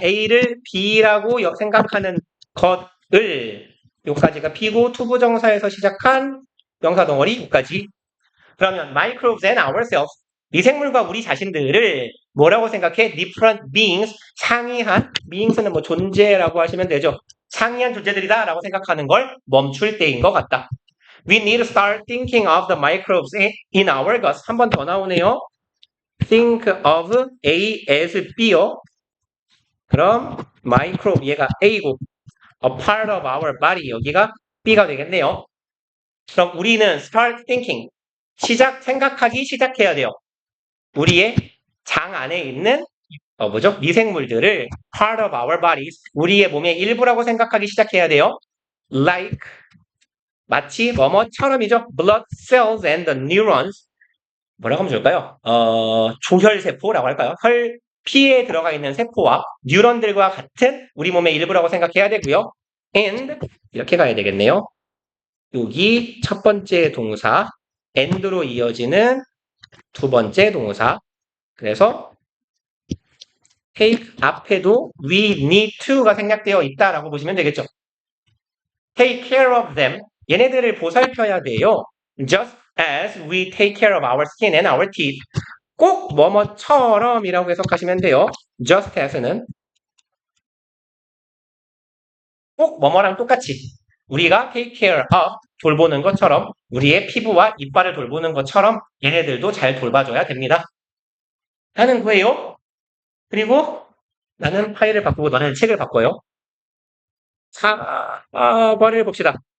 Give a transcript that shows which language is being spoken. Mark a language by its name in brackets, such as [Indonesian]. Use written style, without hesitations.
[Korean] A를 B라고 생각하는 것을 요까지가 B고 투부정사에서 시작한 명사 덩어리 요까지. 그러면 [English] microbes and ourselves [Korean] 미생물과 우리 자신들을 뭐라고 생각해? [English] different beings [Korean] 상이한 beings는 뭐 존재라고 하시면 되죠. 상이한 존재들이다 라고 생각하는 걸 멈출 때인 것 같다. [English] We need to start thinking of the microbes in our guts. [Korean] 한 번 더 나오네요. [English] Think of A as B [Korean] 요. 그럼 microbe 얘가 A고 [English] a part of our body [Korean] 여기가 B가 되겠네요. 그럼 우리는 [English] start thinking [Korean] 생각하기 시작해야 돼요. 우리의 장 안에 있는 뭐죠? 미생물들을 [English] part of our bodies [Korean] 우리의 몸의 일부라고 생각하기 시작해야 돼요. Like 마치 뭐뭐처럼이죠. [English] Blood cells and the neurons [Korean] 뭐라고 하면 좋을까요? 조혈세포라고 할까요? 피에 들어가 있는 세포와 뉴런들과 같은 우리 몸의 일부라고 생각해야 되고요. And 이렇게 가야 되겠네요. 여기 첫 번째 동사 and로 이어지는 두 번째 동사 그래서 take 앞에도 [English] we need to [Korean] 가 생략되어 있다라고 보시면 되겠죠. [English] Take care of them [Korean] 얘네들을 보살펴야 돼요. [English] Just as we take care of our skin and our teeth [Korean] 꼭 뭐뭐처럼이라고 해석하시면 돼요. [English] Just as [Korean] 는 꼭 뭐뭐랑 똑같이 우리가 [English] take care of [Korean] 돌보는 것처럼 우리의 피부와 이빨을 돌보는 것처럼 얘네들도 잘 돌봐줘야 됩니다. 하는 거예요. 그리고 나는 파일을 바꾸고 너는 책을 바꿔요. 4번을 봅시다.